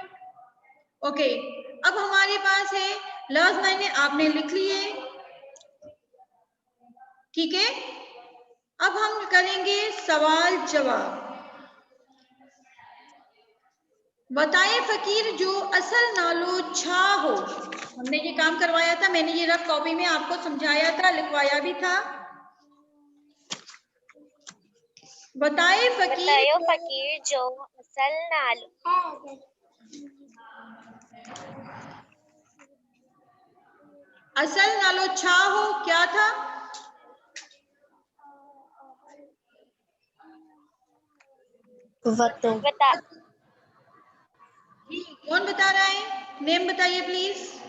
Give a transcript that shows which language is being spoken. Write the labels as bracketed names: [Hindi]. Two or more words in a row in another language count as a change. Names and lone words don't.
[Hindi] ओके अब हमारे पास है लफ्ज मायने आपने लिख लिए, ठीक है। अब हम करेंगे सवाल जवाब। [Sindhi] बताए फकीर जो असल नालो छा हो। [Hindi] हमने ये काम करवाया था, मैंने ये रफ कॉपी में आपको समझाया था, लिखवाया भी था। [Sindhi] बताए फकीर जो असल नालो असल नालो छा हो [Hindi] क्या था? बता जी कौन बता रहा है? नेम बताइए प्लीज।